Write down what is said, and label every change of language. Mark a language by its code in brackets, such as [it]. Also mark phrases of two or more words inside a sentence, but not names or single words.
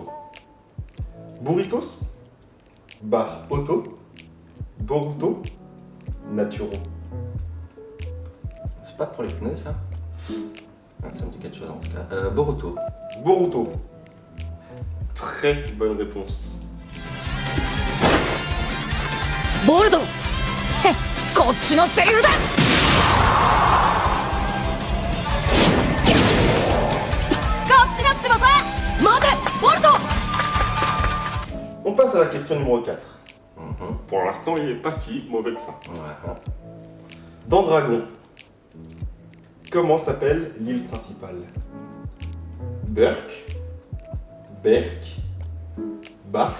[fr] Burritos, Bar Otto, Boruto, Naturo. C'est pas pour les pneus, ça? Ah, ça me dit quelque chose en tout cas. Boruto. Boruto. Très bonne réponse. [ja] ボルトへっこっちのセリフだこっちだってばさ待てボルト [fr] On passe à la question numéro 4. Mhm. Pour l'instant, il n'est pas si mauvais que ça. Ouais. Dans Dragon, comment s'appelle l'île principale? Burk, Berk, Bark.